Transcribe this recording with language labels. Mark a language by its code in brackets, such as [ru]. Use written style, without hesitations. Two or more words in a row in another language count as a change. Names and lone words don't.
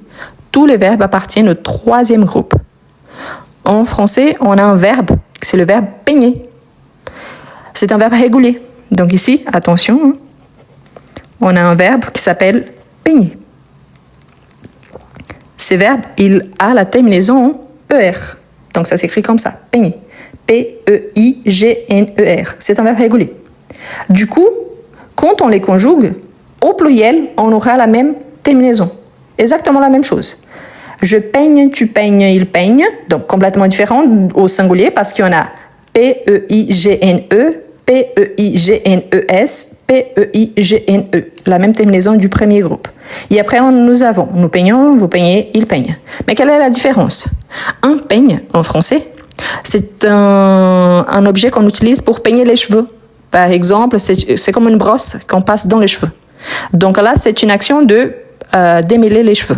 [fr] Tous les verbes appartiennent au troisième groupe. En français, on a un verbe, c'est le verbe peigner. C'est un verbe régulier. Donc ici, attention, on a un verbe qui s'appelle peigner. Ce verbe, il a la terminaison en ER. Donc ça s'écrit comme ça, peigner. P-E-I-G-N-E-R. C'est un verbe régulier. Du coup, quand on les conjugue, au pluriel, on aura la même terminaison. Exactement la même chose. Je peigne, tu peignes, il peigne. Donc complètement différent au singulier parce qu'il y en a P-E-I-G-N-E, P-E-I-G-N-E-S, P-E-I-G-N-E. La même terminaison du premier groupe. Et après, nous avons, nous peignons, vous peignez, il peigne. Mais quelle est la différence? Un peigne, en français, c'est un objet qu'on utilise pour peigner les cheveux. Par exemple, c'est comme une brosse qu'on passe dans les cheveux. Donc là, c'est une action de démêler les cheveux.